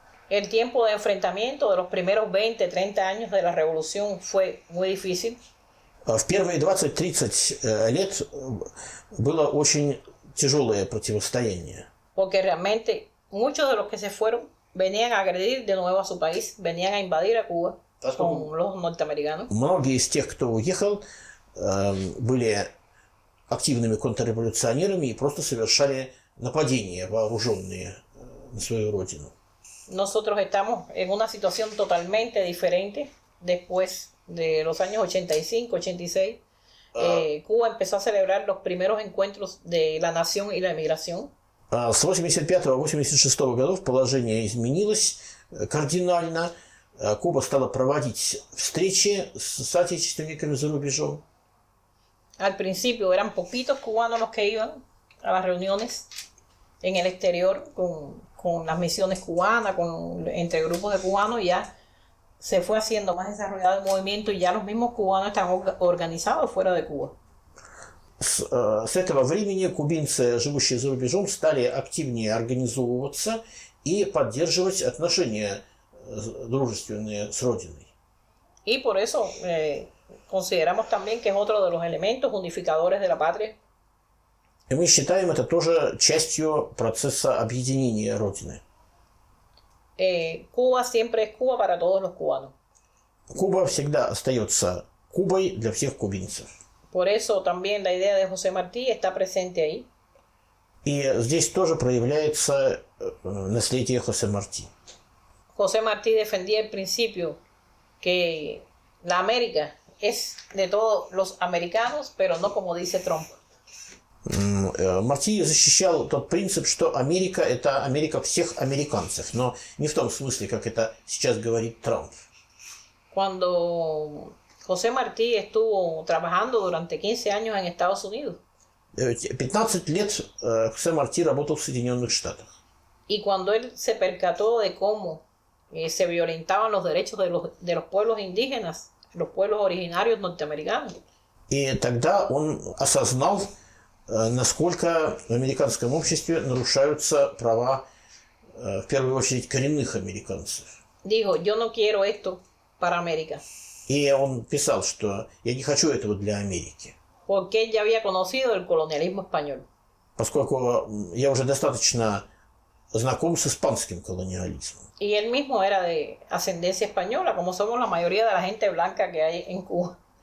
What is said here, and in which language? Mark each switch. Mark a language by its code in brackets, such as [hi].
[es] El tiempo de enfrentamiento de los primeros 20, 30 años de la revolución fue muy difícil. [ru] В первые 20-30 лет было очень tяжелое противостояние. [es] Porque realmente muchos de los que se fueron venían a agredir de nuevo a su país, venían a invadir a Cuba con los norteamericanos. [ru] Многие из тех, кто уехал, были активными контрреволюционерами и просто совершали нападения вооруженные на свою родину. [es] Nosotros estamos en una situación totalmente diferente después de los años 85, 86. Cuba empezó a celebrar los primeros encuentros de la nación y la emigración. [ru] С 85-86 годов положение изменилось кардинально. Куба стала проводить встречи с соотечественниками за рубежом. [es] Al principio eran poquitos cubanos los que iban a las reuniones en el exterior con las misiones cubanas, entre grupos de cubanos. Ya se fue haciendo más desarrollado el movimiento y ya los mismos cubanos están organizados fuera de Cuba. [ru] С этого времени кубинцы, живущие за рубежом, стали активнее организовываться и поддерживать отношения дружественные с родиной. [es] Y por eso consideramos también que es otro de los elementos unificadores de la patria. [ru] И мы считаем это тоже частью процесса объединения Родины. [es] Cuba siempre es Cuba para todos los cubanos. [ru] Куба всегда остается Кубой для всех кубинцев. [es] Por eso también la idea de José Martí está presente ahí. [ru] И здесь тоже проявляется наследие Хосе Марти. [es] José Martí defendía el principio que la América es de todos los americanos, pero no como dice Trump. [ru] Марти защищал тот принцип, что Америка – это Америка всех американцев, но не в том смысле, как это сейчас говорит Трамп. [es] Cuando José Martí estuvo trabajando durante 15 años en Estados Unidos. [ru] 15 лет Хосе Марти работал в Соединенных Штатах. [es] Y cuando él se percató de cómo se violentaban los derechos de los pueblos indígenas los pueblos originarios norteamericanos. [ru] И тогда он осознал, насколько в американском обществе нарушаются права, в первую очередь, коренных американцев. [es] Dijo, yo no quiero esto para América, [ru] И он писал, что я не хочу этого для Америки, [es] porque él ya había conocido el colonialismo español. [ru] поскольку я уже достаточно знаком с испанским колониализмом. [es] Y él mismo era de ascendencia española, como somos la mayoría de la gente blanca que hay en Cuba.